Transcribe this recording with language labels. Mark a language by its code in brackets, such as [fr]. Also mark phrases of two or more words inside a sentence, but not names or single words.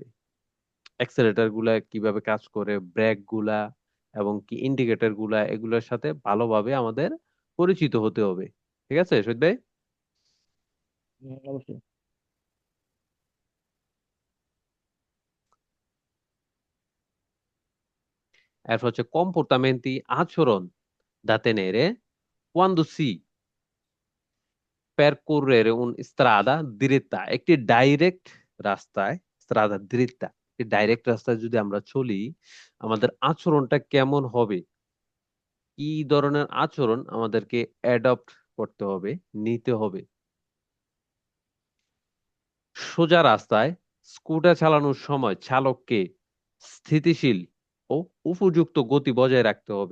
[bn] অ্যাক্সেলেটর গুলা কিভাবে কাজ করে, ব্রেক গুলা এবং কি ইন্ডিকেটর গুলা, এগুলোর সাথে ভালোভাবে আমাদের পরিচিত হতে হবে। ঠিক আছে শহীদ ভাই। অবশ্যই। এরপর হচ্ছে কম্পোর্টামেন্টি, আচরণ, [it] da tenere quando si percorrere un strada dritta, [bn] একটি ডাইরেক্ট রাস্তায়, [it] strada dritta, [bn] একটি ডাইরেক্ট রাস্তায় যদি আমরা চলি, আমাদের আচরণটা কেমন হবে, কি ধরনের আচরণ আমাদেরকে অ্যাডপ্ট করতে হবে, নিতে হবে। সোজা রাস্তায় স্কুটার চালানোর সময় চালককে স্থিতিশীল ও উপযুক্ত গতি বজায় রাখতে হবে।